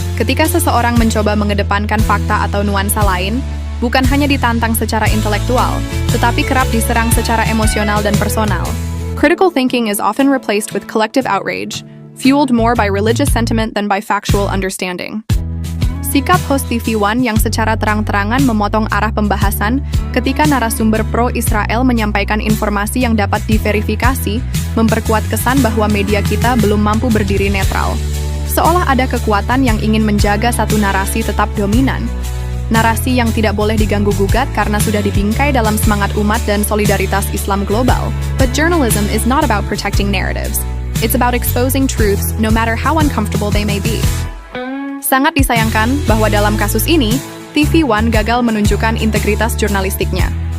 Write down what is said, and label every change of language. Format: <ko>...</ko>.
<id>Ketika seseorang mencoba mengedepankan fakta atau nuansa lain, bukan hanya ditantang secara intelektual, tetapi kerap diserang secara emosional dan personal.</id> <en>Critical thinking is often replaced with collective outrage, fueled more by religious sentiment than by factual understanding.</en> <id>Sikap host TV One yang secara terang-terangan memotong arah pembahasan ketika narasumber pro-Israel menyampaikan informasi yang dapat diverifikasi, memperkuat kesan bahwa media kita belum mampu berdiri netral. Seolah ada kekuatan yang ingin menjaga satu narasi tetap dominan. Narasi yang tidak boleh diganggu-gugat karena sudah dibingkai dalam semangat umat dan solidaritas Islam global.</id> <en>But journalism is not about protecting narratives. It's about exposing truths no matter how uncomfortable they may be.</en> <id>Sangat disayangkan bahwa dalam kasus ini, TV One gagal menunjukkan integritas jurnalistiknya.</id>